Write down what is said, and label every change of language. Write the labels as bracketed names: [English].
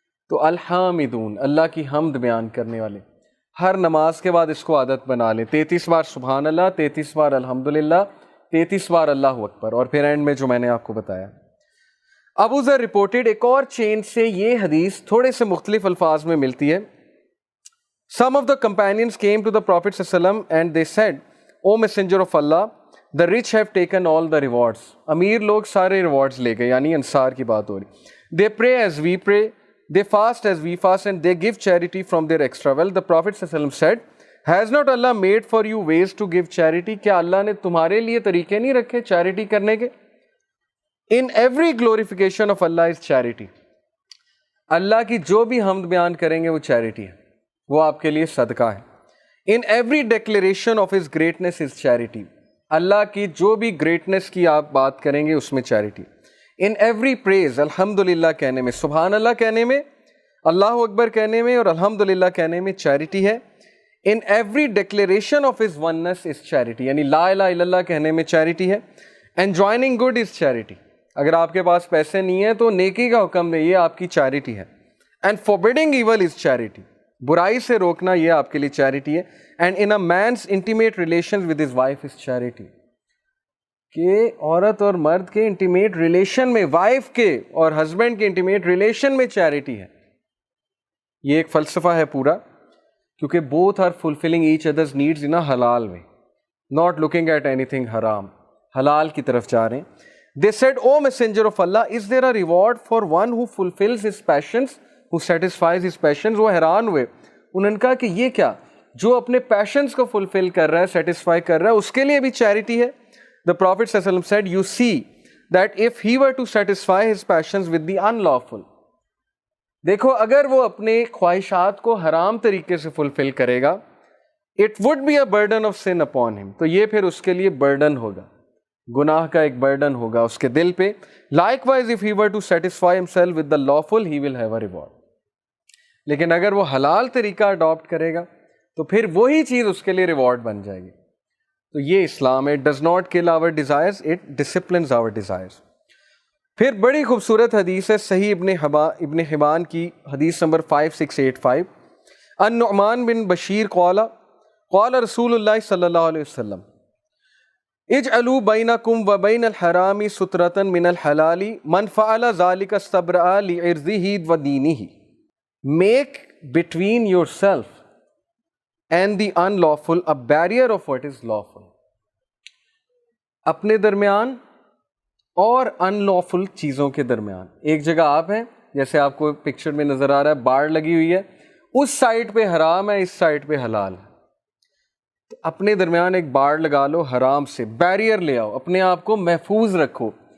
[Urdu] تو الحامدون، اللہ کی حمد بیان کرنے والے، ہر نماز کے بعد اس کو عادت بنا لیں، 33 بار سبحان اللہ، 33 بار الحمدللہ، 33 بار اللہ اکبر، اور پھر اینڈ میں جو میں نے آپ کو بتایا۔ ابو ذر رپورٹڈ، ایک اور چین سے یہ حدیث تھوڑے سے مختلف الفاظ میں ملتی ہے۔ [English] Some of the companions came to the Prophet ﷺ and they said, O Messenger of Allah, the rich have taken all the rewards. [Urdu] امیر لوگ سارے ریوارڈز لے گئے, یعنی انصار کی بات ہو رہی. [English] They pray as we pray, they fast as we fast, and they give charity from their extra wealth. The Prophet ﷺ said, has not Allah made for you ways to give charity? [Urdu] کیا اللہ نے تمہارے لیے طریقے نہیں رکھے charity کرنے کے؟ [English] In every glorification of Allah is charity. [Urdu] اللہ کی جو بھی حمد بیان کریں گے وہ چیریٹی ہے, وہ آپ کے لیے صدقہ ہے. [English] In every declaration of His greatness is charity. [Urdu] اللہ کی جو بھی گریٹنس کی آپ بات کریں گے اس میں چیریٹی. [English] In every praise, [Urdu] الحمدللہ کہنے میں, سبحان اللہ کہنے میں, اللہ اکبر کہنے میں اور الحمدللہ کہنے میں چیریٹی ہے. [English] In every declaration of His oneness is charity, [Urdu] یعنی لا الہ الا اللہ کہنے میں چیریٹی ہے. [English] Enjoining good is charity. [Urdu] اگر آپ کے پاس پیسے نہیں ہیں تو نیکی کا حکم دے, یہ آپ کی چیریٹی ہے. [English] And forbidding evil is charity. [Urdu] برائی سے روکنا یہ آپ کے لیے چیریٹی ہے. [English] And in a man's intimate relations with his wife is charity. [Urdu] کہ عورت اور مرد کے انٹیمیٹ ریلیشن میں, وائف کے اور ہسبینڈ کے انٹیمیٹ ریلیشن میں چیریٹی ہے. یہ ایک فلسفہ ہے پورا, کیونکہ [English] both are fulfilling each other's needs in a halal way, not looking at anything haram. [Urdu] حلال کی طرف جا رہے ہیں. [English] They said, O messenger of Allah, is there a reward for one who fulfills his passions, who satisfies his passions? [Urdu] وہ حیران ہوئے, انہوں نے کہا کہ یہ کیا, جو اپنے پیشنز کو فلفل کر رہا ہے, سیٹسفائی کر رہا ہے, اس کے لیے بھی چیریٹی ہے. [English] The Prophet ﷺ said, you see that if he were to satisfy his passions with the unlawful, [Urdu] دیکھو اگر وہ اپنے خواہشات کو حرام طریقے سے فلفل کرے گا, [English] it would be a burden of sin upon him, [Urdu] تو یہ پھر اس کے لیے برڈن ہوگا, گناہ کا ایک برڈن ہوگا اس کے دل پہ. [English] Likewise, if he were to satisfy himself with the lawful, he will have a reward. [Urdu] لیکن اگر وہ حلال طریقہ اڈاپٹ کرے گا تو پھر وہی چیز اس کے لیے ریوارڈ بن جائے گی. تو یہ اسلام ہے. [English] It does not kill our desires, it disciplines our desires. [Urdu] پھر بڑی خوبصورت حدیث ہے صحیح ابن حبان کی حدیث نمبر 5685. [Arabic] النعمان بن بشیر قال رسول اللہ صلی اللہ علیہ وسلم اجعلوا بینکم وبین الحرام سترة من الحلال من فعل ذلك استبرأ لعرضه ودینه. [English] Make between yourself and the unlawful a barrier of what is lawful. [Urdu] اپنے درمیان اور unlawful چیزوں کے درمیان. ایک جگہ آپ ہیں, جیسے آپ کو پکچر میں نظر آ رہا ہے, باڑ لگی ہوئی ہے, اس سائڈ پہ حرام ہے, اس سائڈ پہ حلال ہے. تو اپنے درمیان ایک باڑ لگا لو حرام سے, بیریئر لے آؤ, اپنے آپ کو محفوظ رکھو.